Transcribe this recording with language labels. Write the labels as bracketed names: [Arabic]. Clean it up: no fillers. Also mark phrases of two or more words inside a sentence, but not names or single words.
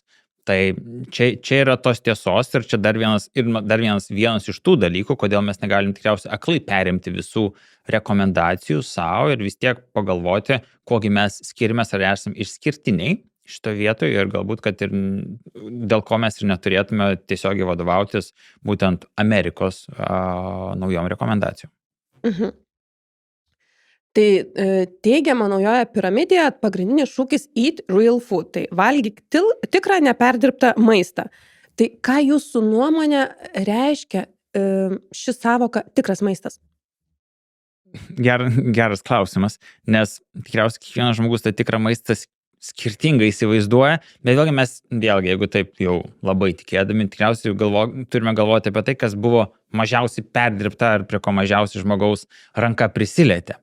[Lithuanian] Tai čia yra tos tiesos ir čia dar vienas iš tų dalykų, kodėl mes negalim tikriausiai aklai perimti visų rekomendacijų savo ir vis tiek pagalvoti, kogi mes skirimės ar esam išskirtiniai šito vietoje ir galbūt, kad ir dėl ko mes ir neturėtume tiesiogiai vadovautis būtent Amerikos naujom rekomendacijom. Mhm. Tai teigiama naujoje piramidėje pagrindinis šūkis [English] eat real food, [Lithuanian] tai valgyk tikrą neperdirbtą maistą. Tai ką jūsų nuomonė reiškia ši savoka tikras maistas? Geras klausimas, nes tikriausiai kiekvienas žmogus tą tikrą maistą skirtingai įsivaizduoja, bet vėlgi, jeigu taip jau labai tikėdami, tikriausiai turime galvoti apie tai, kas buvo mažiausiai perdirbta ar prie ko mažiausiai žmogaus ranka prisilietė.